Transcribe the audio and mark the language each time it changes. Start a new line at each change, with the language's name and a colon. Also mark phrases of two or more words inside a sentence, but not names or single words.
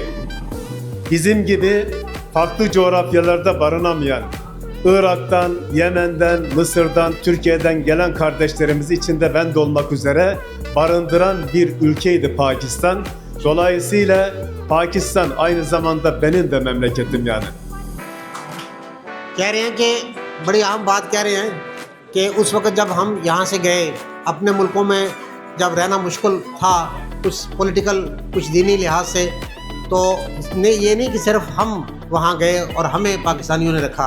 Turkish: Bizim gibi farklı coğrafyalarda barınamayan, Irak'tan, Yemen'den, Mısır'dan, Türkiye'den gelen kardeşlerimizi içinde ben de olmak üzere barındıran bir ülkeydi Pakistan. Dolayısıyla Pakistan aynı zamanda benim de memleketim yani.
Urdu: کہہ رہے ہیں کہ بڑی اہم بات کہہ رہے ہیں کہ اس وقت جب ہم یہاں سے گئے اپنے ملکوں میں جب رہنا مشکل تھا کچھ پولیٹیکل کچھ دینی لحاظ سے، تو یہ نہیں کہ صرف ہم وہاں گئے اور ہمیں پاکستانیوں نے رکھا.